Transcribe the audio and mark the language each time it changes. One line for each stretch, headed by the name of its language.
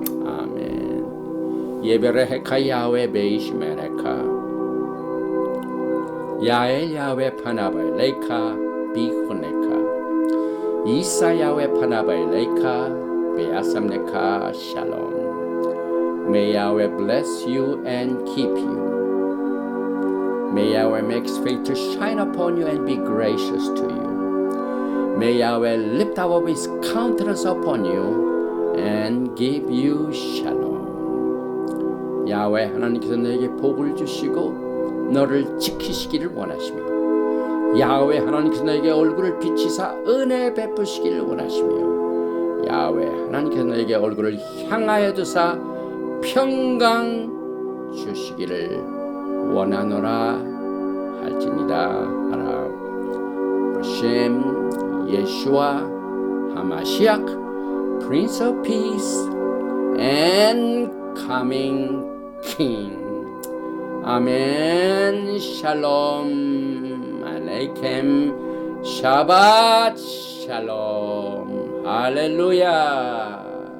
Hebrew: 아멘. 예배를 헤카 야훼 베이시멜 헤카 야엘 야훼 파나바이 레이카 비훈레카 이사 야훼 파나바이 레이카 베아삼레카 샬롬.
English: May Yahweh bless you and keep you. May Yahweh make his face to shine upon you and be gracious to you. May Yahweh lift up his countenance upon you and give you shalom.
Korean: 야훼 하나님께서 너에게 복을 주시고 너를 지키시기를 원하시며, 야훼 하나님께서 너에게 얼굴을 비치사 은혜 베푸시기를 원하시며, 야훼 하나님께서 너에게 얼굴을 향하여 두사 평강 주시기를 원하노라 할지니라 하라.
English: 셴 예수와 하마시악 Prince of Peace and Coming King.
Korean: 아멘.
Hebrew: 샬롬 알레이켐 샤밧 샬롬 할렐루야.